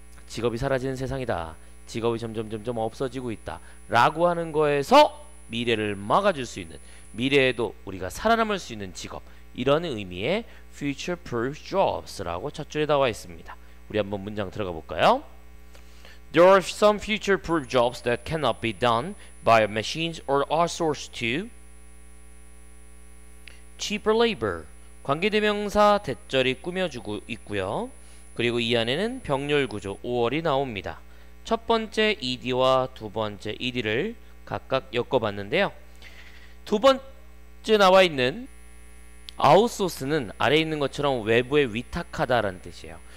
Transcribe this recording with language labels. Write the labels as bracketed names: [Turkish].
[Korean] 직업이 사라지는 세상이다. 직업이 점점 없어지고 있다. 라고 하는 거에서 미래를 막아줄 수 있는, 미래에도 우리가 살아남을 수 있는 직업, 이런 의미의 future proof jobs라고 첫 줄에 나와 있습니다. 우리 한번 문장 들어가 볼까요? [English] There are some future proof jobs that cannot be done by machines or outsourced to cheaper labor. [Korean] 관계대명사 대절이 꾸며주고 있고요. 그리고 이 안에는 병렬 구조 5월이 나옵니다. 첫 번째 ED와 두 번째 ED를 각각 엮어봤는데요. 두 번째 나와 있는 아웃소스는 아래에 있는 것처럼 외부에 위탁하다라는 뜻이에요.